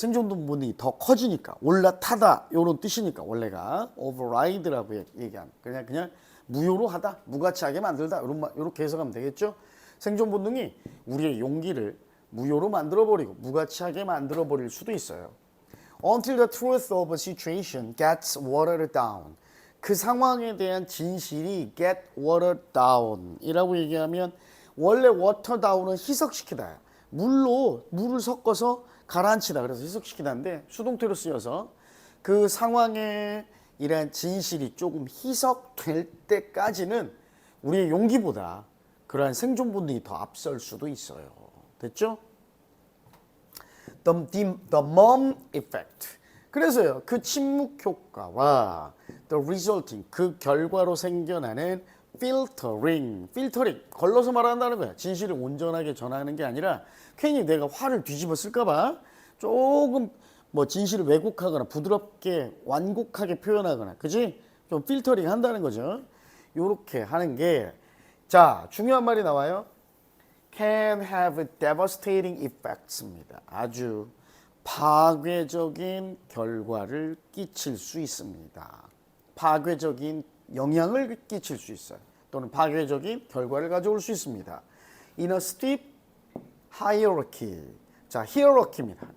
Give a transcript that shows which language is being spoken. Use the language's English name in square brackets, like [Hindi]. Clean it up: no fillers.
[Korean] 생존 본능이 더 커지니까 올라타다 이런 뜻이니까 원래가 override라고 얘기하는 그냥 무효로 하다, 무가치하게 만들다 이렇게 해석하면 되겠죠. 생존 본능이 우리의 용기를 무효로 만들어 버리고 무가치하게 만들어 버릴 수도 있어요. [English] Until the truth of a situation gets watered down. [Korean] 그 상황에 대한 진실이 [English] get watered down [Korean] 이라고 얘기하면 원래 water down은 희석시키다. 물을 섞어서 가라앉히다. 그래서 희석시키다인데 수동태로 쓰여서 그 상황에 이러한 진실이 조금 희석될 때까지는 우리의 용기보다 그러한 생존 본능이 더 앞설 수도 있어요. 됐죠? [English] The mom effect. [Korean] 그래서요, 그 침묵 효과와 [English] the resulting, [Korean] 그 결과로 생겨나는 filtering, 걸러서 말한다는 거야. 진실을 온전하게 전하는 게 아니라 괜히 내가 화를 뒤집어 쓸까봐 조금 뭐 진실을 왜곡하거나 부드럽게 완곡하게 표현하거나, 그지? 좀 필터링 한다는 거죠. 요렇게 하는 게, 자, 중요한 말이 나와요. [English] can have devastating effects입니다. [Korean] 아주 파괴적인 결과를 끼칠 수 있습니다. 파괴적인 영향을 끼칠 수 있어요. 또는 파괴적인 결과를 가져올 수 있습니다. [English] In a steep hierarchy. 자, hierarchy입니다.